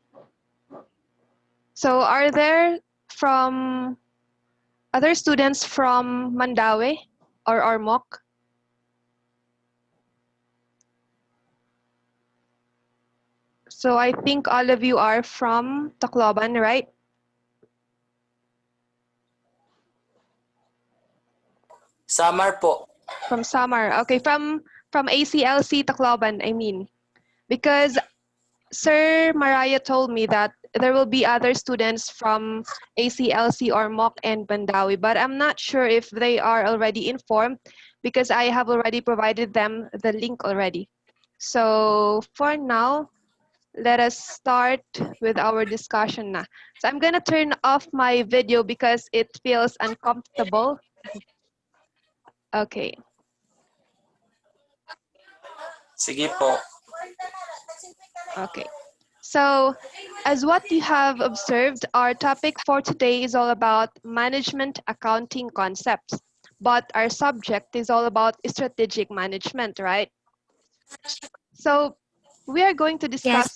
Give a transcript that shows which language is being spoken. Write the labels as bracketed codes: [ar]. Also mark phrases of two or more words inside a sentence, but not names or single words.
[en] So are there from other students from Mandaue or Ormoc? So I think all of you are from Tacloban, right? [tl] Samar po. [en] From Samar. Okay, from ACLC Tacloban, I mean. Because Sir Maraya told me that there will be other students from ACLC or MOC and Bandawi, but I'm not sure if they are already informed because I have already provided them the link already. So for now, let us start with our discussion now. So I'm gonna turn off my video because it feels uncomfortable. Okay. [tl] Sige po. [en] Okay. So, as what you have observed, our topic for today is all about management accounting concepts, but our subject is all about strategic management, right? So, we are going to discuss.